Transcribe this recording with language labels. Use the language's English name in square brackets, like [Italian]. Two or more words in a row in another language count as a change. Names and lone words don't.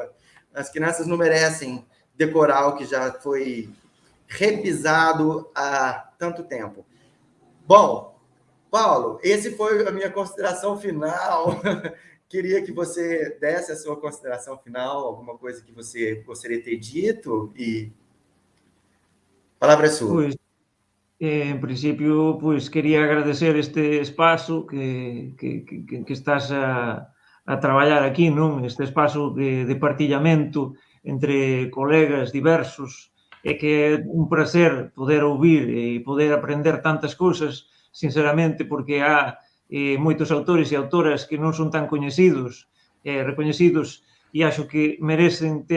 [Portuguese] As crianças não merecem decorar o que já foi repisado há tanto tempo. Bom, Paulo, esse foi a minha consideração final. Queria que você desse a sua consideração final, alguma coisa que você gostaria de ter dito, e a palavra é sua. [Galician] Pois, en principio, pois, quería agradecer este espazo que estás a traballar aquí, non? Este espazo de partillamento entre colegas diversos, e que é un prazer poder ouvir e poder aprender tantas cousas, sinceramente, porque há moitos autores e autoras que non son tan coñecidos, recoñecidos, e acho que merecen ter